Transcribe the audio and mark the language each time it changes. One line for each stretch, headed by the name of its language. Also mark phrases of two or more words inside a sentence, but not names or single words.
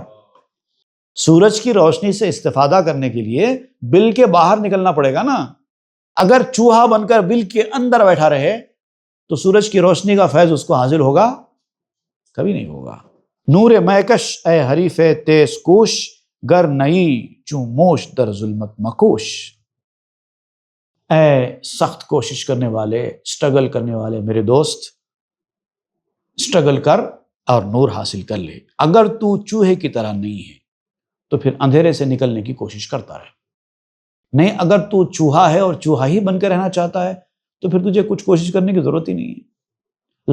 Urdu: سورج کی روشنی سے استفادہ کرنے کے لیے بل کے باہر نکلنا پڑے گا نا۔ اگر چوہا بن کر بل کے اندر بیٹھا رہے تو سورج کی روشنی کا فیض اس کو حاصل ہوگا؟ کبھی نہیں ہوگا۔
Persian: نور میکش اے حریف تیز کوش، گر نئی چوں موش در ظلمت مکوش۔
Urdu: اے سخت کوشش کرنے والے، اسٹرگل کرنے والے میرے دوست، اسٹرگل کر اور نور حاصل کر لے۔ اگر تو چوہے کی طرح نہیں ہے تو پھر اندھیرے سے نکلنے کی کوشش کرتا رہے، نہیں اگر تو چوہا ہے اور چوہا ہی بن کے رہنا چاہتا ہے تو پھر تجھے کچھ کوشش کرنے کی ضرورت ہی نہیں ہے۔